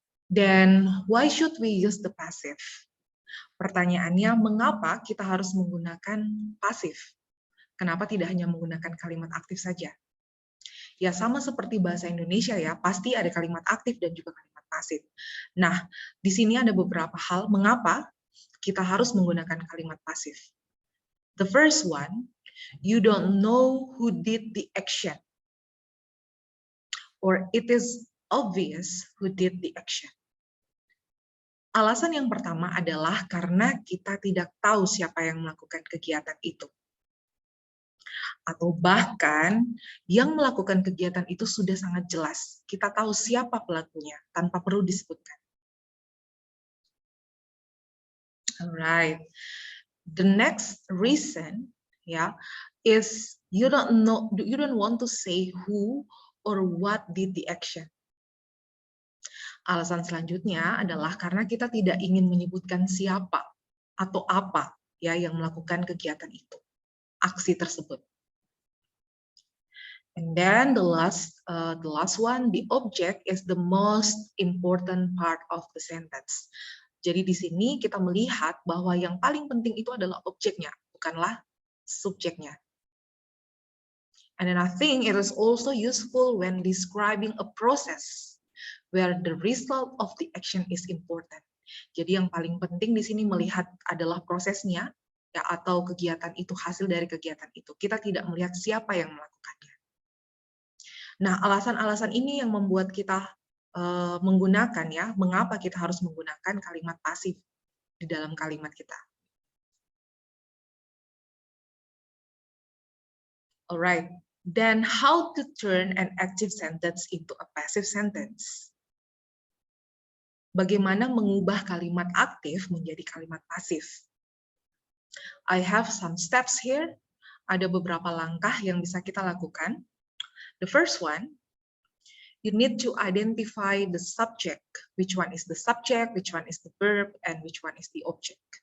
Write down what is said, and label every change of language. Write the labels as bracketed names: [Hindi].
[English] Then why should we use the passive? [Indonesian] Pertanyaannya, mengapa kita harus menggunakan pasif? Kenapa tidak hanya menggunakan kalimat aktif saja? Ya sama seperti bahasa Indonesia ya, pasti ada kalimat aktif dan juga kalimat pasif. Nah, di sini ada beberapa hal mengapa kita harus menggunakan kalimat pasif. [English] The first one, you don't know who did the action. Or it is obvious who did the action. [Indonesian] Alasan yang pertama adalah karena kita tidak tahu siapa yang melakukan kegiatan itu. Atau bahkan yang melakukan kegiatan itu sudah sangat jelas. Kita tahu siapa pelakunya tanpa perlu disebutkan. [English] Alright. The next reason is you don't want to say who or what did the action. [Indonesian] Alasan selanjutnya adalah karena kita tidak ingin menyebutkan siapa atau apa yang melakukan kegiatan itu, aksi tersebut. [English] And then the last one, the object is the most important part of the sentence. [Indonesian] Jadi di sini kita melihat bahwa yang paling penting itu adalah objeknya, bukanlah subjeknya. [English] And then I think it is also useful when describing a process where the result of the action is important. [Indonesian] Jadi yang paling penting di sini melihat adalah prosesnya, ya, atau kegiatan itu, hasil dari kegiatan itu. Kita tidak melihat siapa yang melakukannya. Nah, alasan-alasan ini yang membuat kita menggunakan mengapa kita harus menggunakan kalimat pasif di dalam kalimat kita. [English] Alright, then how to turn an active sentence into a passive sentence? [Indonesian] Bagaimana mengubah kalimat aktif menjadi kalimat pasif? [English] I have some steps here. [Indonesian] Ada beberapa langkah yang bisa kita lakukan. [English] The first one, you need to identify the subject. Which one is the subject, which one is the verb, and which one is the object.